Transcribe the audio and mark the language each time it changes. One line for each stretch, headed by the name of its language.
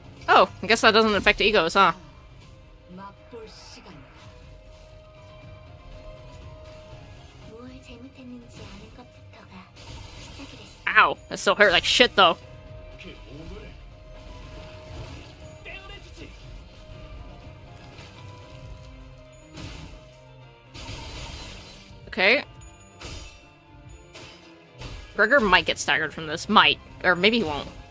English: Oh, I guess that doesn't affect egos, huh?
Korean: 맛볼 시간. 뭘 잘못했는지 아는 것부터가 시작이랬어.
English: Ow, that still hurt like shit though.
Korean: 그 오늘의 떼어내주지.
English: Okay. Gregor might get staggered from this. Might. Or maybe he won't.